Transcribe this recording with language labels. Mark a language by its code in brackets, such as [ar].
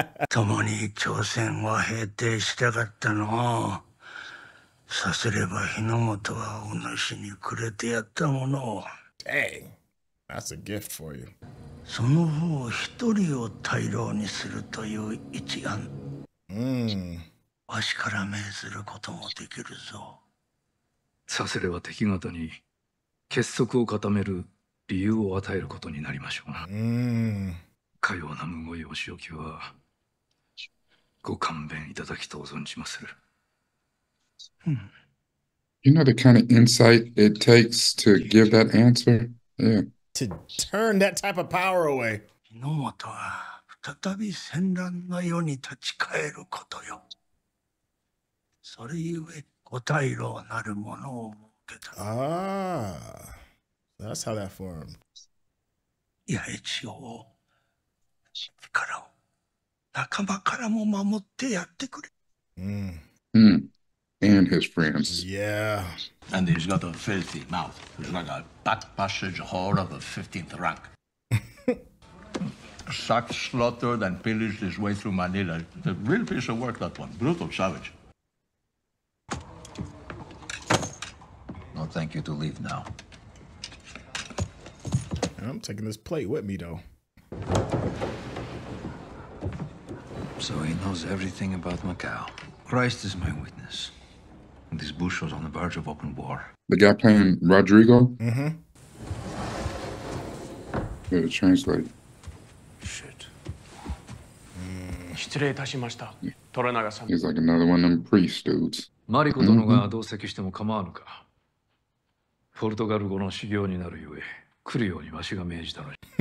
[ja] 共に朝鮮を平定したかったの。さすれば日の本はお主にくれてやったものを。 [en] Dang, that's a gift for you. [ja] その方一人を大老にするという一案。わしから命ずることもできるぞ。さすれば敵方に結束を固める理由を与えることになりましょうな。かようなむごいお仕置きはご勘弁いただきとう存じまする。 [en] You know the kind of insight it takes to give that answer? Yeah. To turn that type of power away. [ja] 日の本は再び戦乱の世に立ち返ることよ。それゆえご大老なるものを設けた。 [en] Ah, that's how that formed. [ja] 八重千代を敵からも仲間からも守ってやってくれ。 [en] And his friends. Yeah. And he's got a filthy mouth. He's like a back passage whore of the 15th rank. Sacked, slaughtered, and pillaged his way through Manila. It's a real piece of work, that one. Brutal savage. No, thank you to leave now. I'm taking this plate with me, though. So he knows everything about Macau. Christ is my witness. This bush was on the verge of open war. The guy playing Rodrigo? Yeah, to translate. Shit. He's like another one of them priest dudes. [ja] マリコ殿が同席しても構わぬか。ポルトガル語の修行になるゆえ、来るようにわしが命じたのに。